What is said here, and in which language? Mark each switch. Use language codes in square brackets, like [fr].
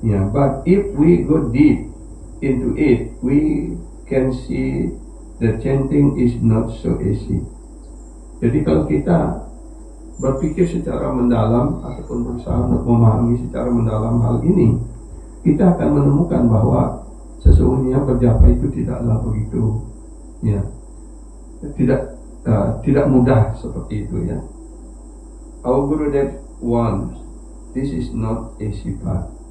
[en] But if we go deep into it, we can see that chanting is not so easy. [id] Jadi kalau kita berpikir secara mendalam ataupun berusaha untuk memahami secara mendalam hal ini, kita akan menemukan bahwa sesungguhnya berjapa itu tidaklah begitu, ya, tidak mudah seperti itu, ya. [en] Our Gurudev warns, this is not easy path.